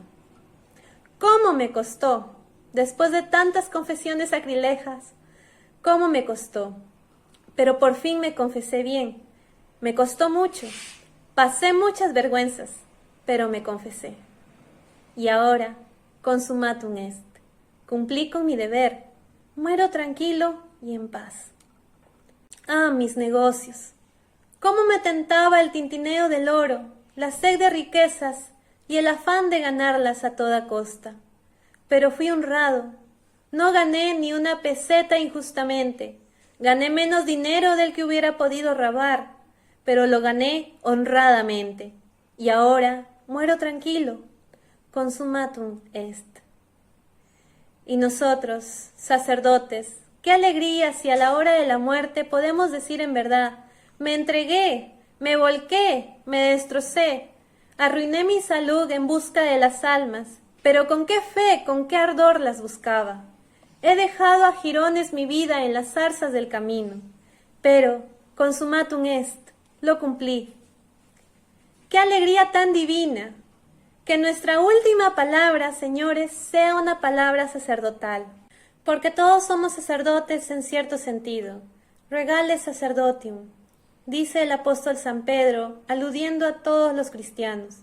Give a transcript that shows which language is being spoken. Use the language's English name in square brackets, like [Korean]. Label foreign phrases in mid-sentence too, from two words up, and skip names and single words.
[Spanish] ¿Cómo me costó? Después de tantas confesiones sacrilejas, ¿cómo me costó? Pero por fin me confesé bien. Me costó mucho. Pasé muchas vergüenzas, pero me confesé. Y ahora, [Latin] consumatum est. [Spanish] Cumplí con mi deber. Muero tranquilo y en paz. Ah, mis negocios. Cómo me tentaba el tintineo del oro, la sed de riquezas y el afán de ganarlas a toda costa. Pero fui honrado. No gané ni una peseta injustamente. Gané menos dinero del que hubiera podido robar, pero lo gané honradamente. Y ahora muero tranquilo. [Latin] Consumatum est. [Spanish] Y nosotros, sacerdotes, qué alegría si a la hora de la muerte podemos decir en verdad: me entregué, me volqué, me destrocé, arruiné mi salud en busca de las almas, pero con qué fe, con qué ardor las buscaba. He dejado a jirones mi vida en las zarzas del camino, pero [Latin] consumatum est, [Spanish] lo cumplí. ¡Qué alegría tan divina! Que nuestra última palabra, señores, sea una palabra sacerdotal, porque todos somos sacerdotes en cierto sentido. [Latin] Regale sacerdotium, [Spanish] dice el apóstol San Pedro, aludiendo a todos los cristianos.